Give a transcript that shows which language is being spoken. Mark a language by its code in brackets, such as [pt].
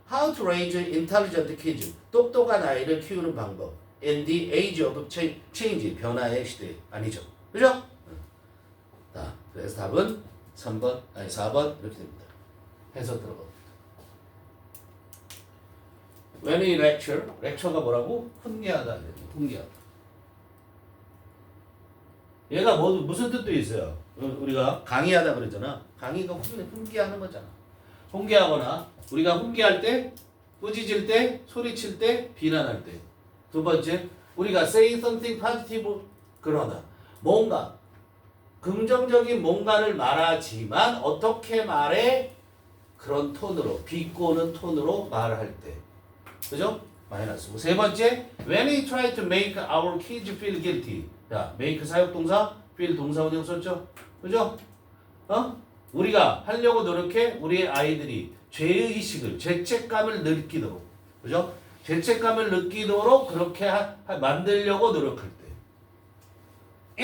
[en] How to raise intelligent kids. [ko] 똑똑한 아이를 키우는 방법. [en] In the age of change. [ko] 변화의 시대. 아니죠. 그죠? 자, 그래서 답은 4번 이렇게 됩니다. 해서 들어가. [en] When we lecture. [ko] lecture가 뭐라고? 훈계하다. 훈계하다. 얘가 무슨 뜻도 있어요. 우리가 강의하다 그랬잖아. 강의가 훈계하는 거잖아. 훈계하거나 우리가 훈계할 때, 꾸짖을 때, 소리칠 때, 비난할 때. 두 번째, 우리가 [en] say something positive [ko] 그러다. 뭔가 긍정적인 뭔가를 말하지만 어떻게 말해? 그런 톤으로, 비꼬는 톤으로 말할 때. 그죠? 마이너스고. 세 번째, [en] when we try to make our kids feel guilty. [ko] 자, make 사역동사, feel 동사원형 썼죠? 그죠? 우리가 하려고 노력해 우리의 아이들이 죄의식을, 죄책감을 느끼도록. 그죠? 죄책감을 느끼도록 그렇게 만들려고 노력할 때.